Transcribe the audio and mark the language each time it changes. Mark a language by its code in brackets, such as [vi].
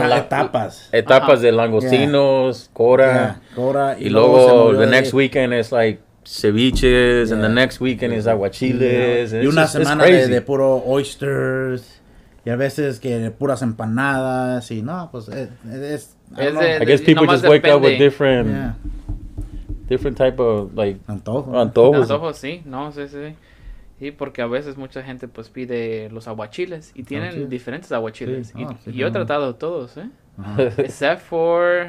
[es] etapas. Etapas de langostinos, cora, y luego [en] the next weekend es like ceviches, and the next weekend is aguachiles. [es] Y una semana de puro oysters, y a veces que puras empanadas, y no, pues [en] I guess people just wake up with different type of like [es] antojos. Sí, sí. Sí, porque a veces mucha gente pues pide los aguachiles y tienen diferentes aguachiles. Y yo he tratado todos, [en] except for...